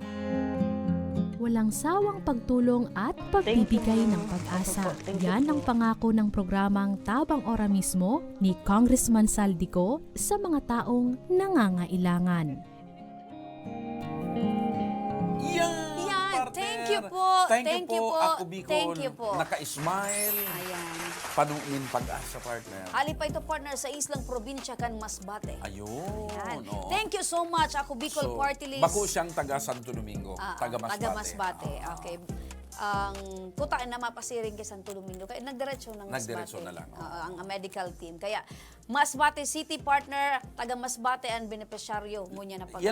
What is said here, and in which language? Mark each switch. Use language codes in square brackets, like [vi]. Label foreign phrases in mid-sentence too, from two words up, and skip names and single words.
[tl] Walang sawang pagtulong at pagbibigay ng pag-asa. Yan ang pangako ng programang Tabang Ora mismo ni Congressman Saldico sa mga taong nangangailangan. Yan, partner. [en] Thank you po. Thank you po, Ako Bicol. Thank you po. [tl] Naka-smile. Ayan. [bik] Panuin pag-asa, partner. Ali pa ito, partner, sa islang probinsya kan Masbate. Ayun. Ayan. Oo. [en] Thank you so much, Ako Bicol Party List. [bik] Bako siyang taga Santo Domingo. Taga Masbate. Taga Masbate. Okay. Ang kutaan na mapasiring kay Santo Domingo. Kaya nagdiretso ng Masbate. Nagdiretso na lang. Ang [en] medical team. [bik] Kaya Masbate City partner, taga Masbate ang benepisyaryo mo niya na pag